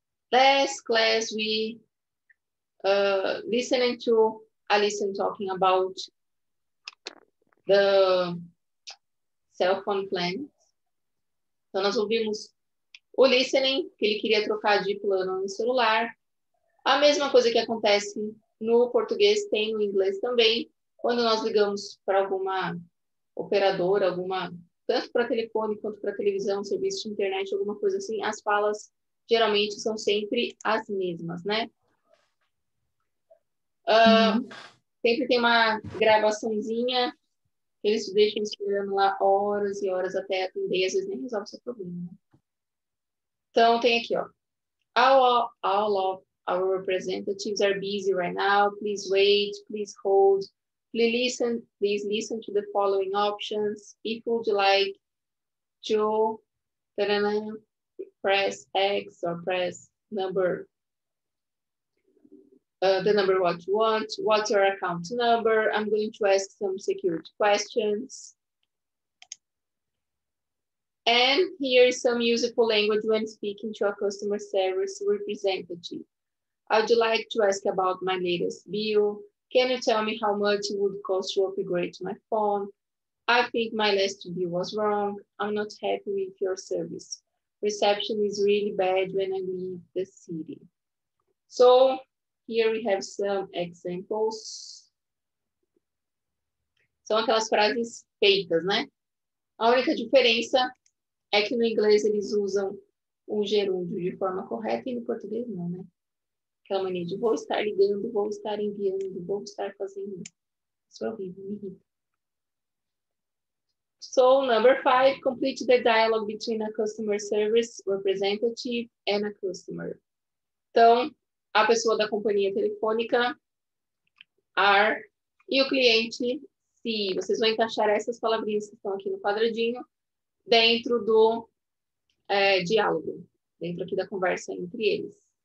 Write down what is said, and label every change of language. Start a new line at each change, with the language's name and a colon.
English: Last class, we listening to Alison talking about the cell phone plans.
Portuguese: Então, nós ouvimos o listening, que ele queria trocar de plano no celular. A mesma coisa que acontece no português tem no inglês também. Quando nós ligamos para alguma operadora, tanto para telefone quanto para televisão, serviço de internet, alguma coisa assim, as falas geralmente são sempre as mesmas, né? Sempre tem uma gravaçãozinha, eles deixam esperando lá horas e horas até atender, às vezes nem resolve o seu problema. Né? Então, tem aqui, ó.
English: All of our representatives are busy right now. Please wait, please hold. Please listen to the following options. If you would like to press X or press number, the number what you want. What's your account number? I'm going to ask some security questions. And here's some useful language when speaking to a customer service representative. I would like to ask about my latest bill. Can you tell me how much it would cost to upgrade my phone? I think my last bill was wrong. I'm not happy with your service. Reception is really bad when I leave the city. So here we have some examples.
Portuguese: São aquelas frases feitas, né? A única diferença é que no inglês eles usam o gerúndio de forma correta e no português não, né? Aquela mania de vou estar ligando, vou estar enviando, vou estar fazendo. Isso é horrível, me irrita.
English: So, number 5, complete the dialogue between a customer service representative and a customer.
Portuguese: Então, a pessoa da companhia telefônica, are, e o cliente, se. Vocês vão encaixar essas palavrinhas que estão aqui no quadradinho dentro do diálogo, dentro aqui da conversa entre eles.